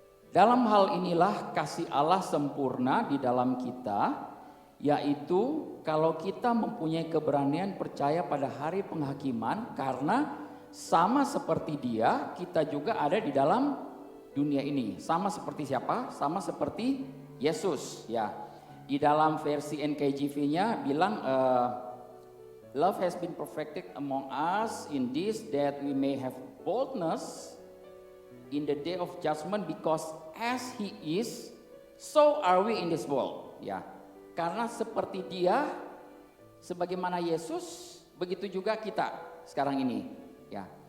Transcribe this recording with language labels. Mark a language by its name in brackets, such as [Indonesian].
[Indonesian] Dalam hal inilah kasih Allah sempurna di dalam kita, yaitu kalau kita mempunyai keberanian percaya pada hari penghakiman, karena sama seperti Dia, kita juga ada di dalam dunia ini. Sama seperti siapa? Sama seperti Yesus, ya. Di dalam versi NKJV-nya bilang [English] love has been perfected among us in this that we may have boldness in the day of judgment, because as He is, so are we in this world, ya. [Indonesian] Karena seperti Dia, sebagaimana Yesus, begitu juga kita sekarang ini, ya.